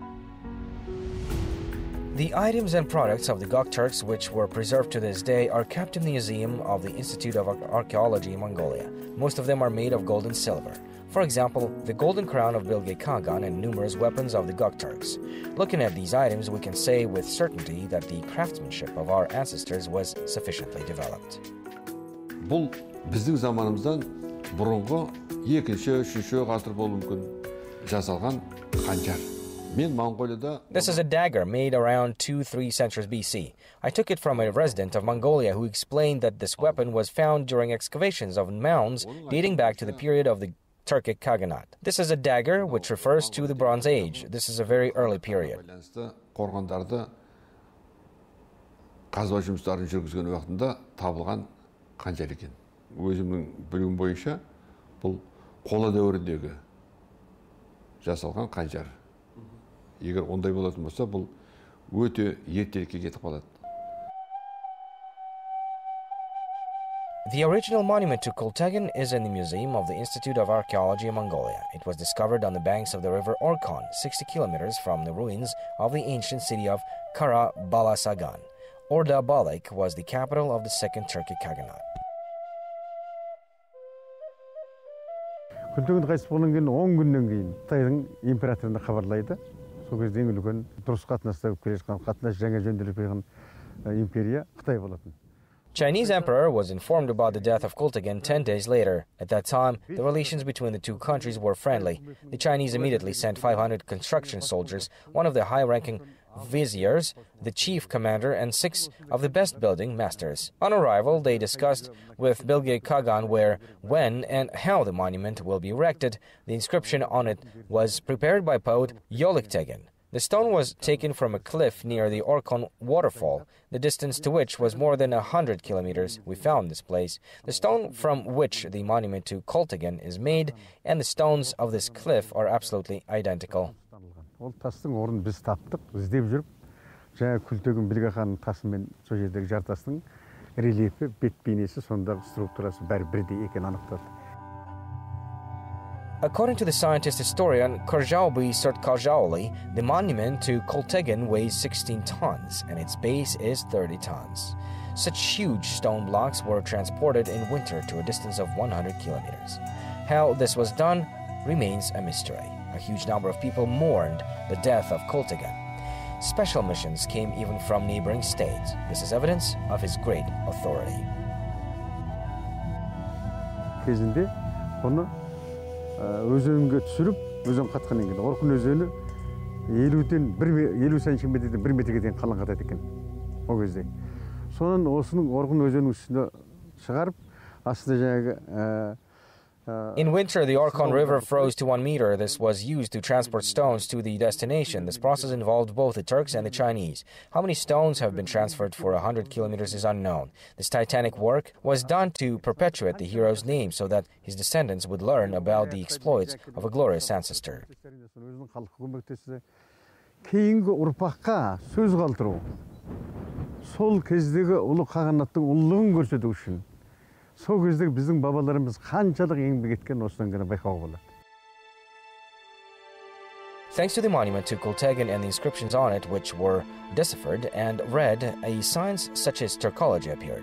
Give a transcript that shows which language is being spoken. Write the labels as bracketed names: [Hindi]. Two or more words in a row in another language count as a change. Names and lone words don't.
[English] The items and products of the Gokturks which were preserved to this day are kept in the museum of the Institute of Archaeology in Mongolia. Most of them are made of gold and silver. For example, the golden crown of Bilge Kagan and numerous weapons of the Gokturks. Looking at these items, we can say with certainty that the craftsmanship of our ancestors was sufficiently developed. [Kazakh] Бұл біздің заманымыздан бұрынғы екінші, үшінші ғасыр болуы мүмкін. жасалған қанжар. Мен Монғолияда [English] This is a dagger made around 2-3 centuries BC. I took it from a resident of Mongolia who explained that this weapon was found during excavations of mounds dating back to the period of the Turkic Khaganate. This is a dagger which refers to the Bronze Age. This is a very early period. [Kazakh] қорғандарды қазба жұмыстарын жүргізген уақытында табылған қанжар екен. Өзімнің білуім бойынша бұл қола дәуіріндегі жасалған қанжар. Егер ондай болатын болса, бұл өте ертерекке кетіп қалады. [English] The original monument to Kultekin is in the Museum of the Institute of Archaeology in Mongolia. It was discovered on the banks of the river Orkhon, 60 kilometers from the ruins of the ancient city of Kara Balasagan. Orda Balak was the capital of the Second Turkic Khaganate. [Kazakh] Kultekin қайтыс болғаннан кейін 10 күннен кейін Қытайдың императорына хабарлайды. Сол кезде ең үлкен дұрыс қатынаста келе жатқан қатынас жаңа жөнделіп қойған империя Қытай болатын. [English] Chinese emperor was informed about the death of Kultekin 10 days later. At that time, the relations between the two countries were friendly. The Chinese immediately sent 500 construction soldiers, one of the high-ranking viziers, the chief commander, and 6 of the best building masters. On arrival, they discussed with Bilge Khagan where, when, and how the monument will be erected. The inscription on it was prepared by poet Joly. The stone was taken from a cliff near the Orkhon waterfall, the distance to which was more than 100 kilometers. We found this place. The stone from which the monument to Kultekin is made and the stones of this cliff are absolutely identical. [Kazakh] Ол тастың орнын біз таптық, іздеп жүріп, жаңа Kultekin Bilge Khanның тасы мен сол жердегі жартастың рельефі, бет бейнесі, сондағы структурасы бәрі бірдей екенін анықтады. [English] According to the scientist historian Korjaubi Joly, the monument to Kultekin weighs 16 tons and its base is 30 tons. Such huge stone blocks were transported in winter to a distance of 100 kilometers. How this was done remains a mystery. A huge number of people mourned the death of Kultekin. Special missions came even from neighboring states. This is evidence of his great authority. [Kazakh] Кезінде оны өзенге түсіріп, өзен қатқаннан кейін Орхон өзені 50 сантиметрден 1 метрге дейін қалың қатады екен ол кезде. Содан осының Орхон өзенінің үстіне шығарып, астында жаңағы [English] In winter, the Orkhon River froze to 1 meter. This was used to transport stones to the destination. This process involved both the Turks and the Chinese. How many stones have been transferred for 100 kilometers is unknown. This titanic work was done to perpetuate the hero's name so that his descendants would learn about the exploits of a glorious ancestor. [Kazakh] Кейінгі ұрпаққа сөз қалдыру, сол кездегі ұлы қағанаттың ұлылығын көрсету үшін сол кездегі біздің бабаларымыз қаншалық еңбек еткен осыдан ғана байқауға болады. [English] Thanks to the monument to Kultekin and the inscriptions on it, which were deciphered and read, a science such as Turkology appeared.